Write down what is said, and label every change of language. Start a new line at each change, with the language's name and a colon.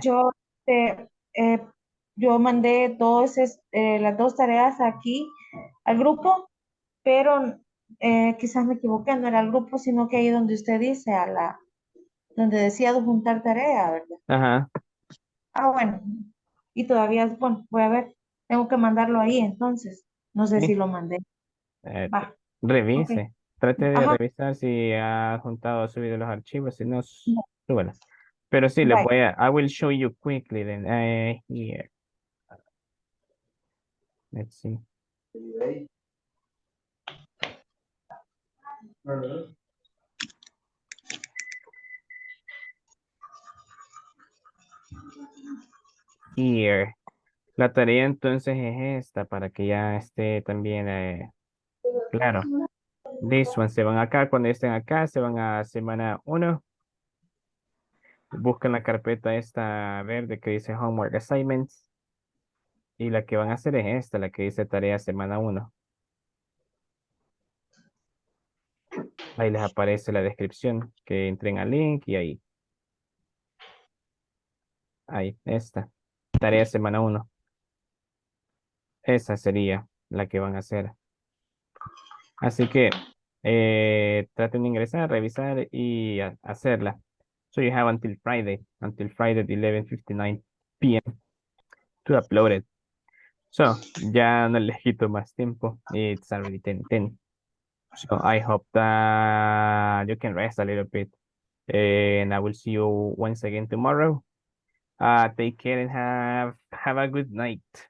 Spanish: yo, eh, eh, yo mandé las 2 tareas aquí al grupo, pero quizás me equivoqué, no era el grupo, sino que ahí donde usted dice, donde decía adjuntar tarea, ¿verdad? Ajá, Ah, bueno, y todavía, bueno, voy a ver, tengo que mandarlo ahí entonces, no sé si sí, lo mandé. Va, ok. revise, trate de Ajá, revisar si ha juntado o subido los archivos, si no, súbela. Pero sí,
English: bye. I will show you quickly then, here, let's see. Here.
Spanish: La tarea entonces es esta para que ya esté también claro.
English: This one,
Spanish: se van acá, cuando estén acá, se van a semana uno. Buscan la carpeta esta verde que dice Homework Assignments. Y la que van a hacer es esta, la que dice tarea semana uno. Ahí les aparece la descripción, que entren al link y ahí, esta. Tarea semana uno. Esa sería la que van a hacer. Así que traten de ingresar, revisar y hacerla.
English: So you have until Friday at 11:59 p.m. to upload it.
Spanish: So ya no les quito más tiempo.
English: It's already 10:10. So I hope that you can rest a little bit. And I will see you once again tomorrow. Take care and have a good night.